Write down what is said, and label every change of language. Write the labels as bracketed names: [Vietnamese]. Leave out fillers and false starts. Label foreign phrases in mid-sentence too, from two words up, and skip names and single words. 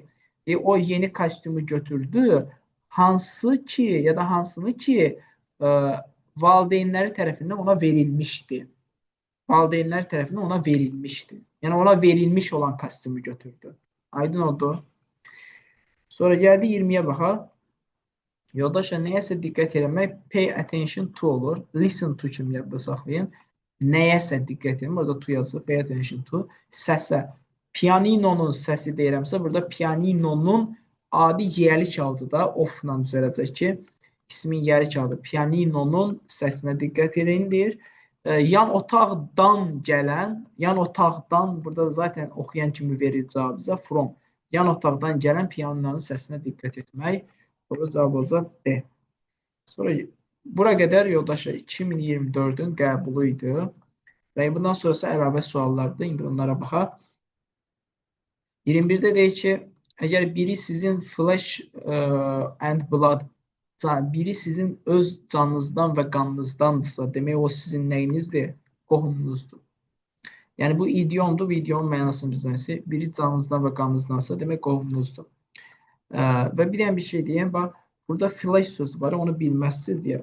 [Azerbaijani] O yeni kostyumu götürdü. Hansı ki ya da hansını ki valideynləri tərəfindən ona verilmişdi. Valideynlər tərəfindən ona verilmişdi. Yəni ona verilmiş olan kostyumu götürdü. Aydın oldu. Sonra gəldi 20-yə baxaq. Yoldaşlar nəyəsə diqqət eləmək [English] pay attention to [Azerbaijani] olur. [English] Listen to [Azerbaijani] kimi yadda saxlayın. Nəyəsə diqqət edin. Burada to yazılır. [English] Pay attention to. [Azerbaijani] Səsə. Pianinonun səsi deyirəmsə, burada pianinonun adi yerli çaldı da off-la düzələcək ki, ismin yerli çaldı. Pianinonun səsinə diqqət edin deyir. Yan otaqdan gələn, yan otaqdan burada zaten oxuyan kimi verir cavabı bizə from. Yan otaqdan gələn pianinonun səsinə diqqət etmək. Doğru cavab olacaq B. Sonra bura qədər yoldaşlar 2024-ün qəbulu idi. Və bundan sonrası əlavə suallardır. İndi onlara baxaq. 21-də deyir ki, əgər biri sizin [English] flesh and blood, [Azerbaijani] biri sizin öz canınızdan və qanınızdandırsa, demək o sizin nəyinizdir? Qohumunuzdur. Yəni bu idiomdur, bu idiomun mənasını bizdən istəyir. Biri canınızdan və qanınızdansa, demək qohumunuzdur. Və bir dənə bir şey deyəm, bax, burada flash sözü var, onu bilməzsiniz deyə.